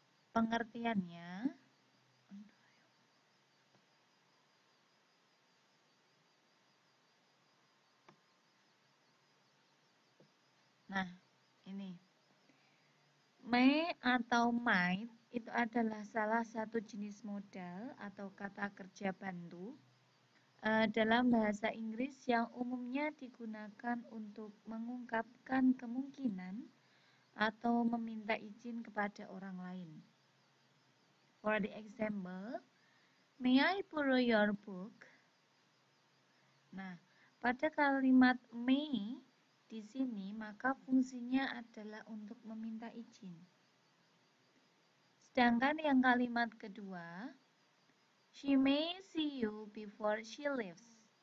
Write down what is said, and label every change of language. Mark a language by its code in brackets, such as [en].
[id] Pengertiannya, nah ini, may atau might itu adalah salah satu jenis modal atau kata kerja bantu dalam bahasa Inggris yang umumnya digunakan untuk mengungkapkan kemungkinan atau meminta izin kepada orang lain. [en] For the example, may I borrow your book? [id] Nah, pada kalimat may di sini maka fungsinya adalah untuk meminta izin. Sedangkan yang kalimat kedua, [en] she may see you before she leaves.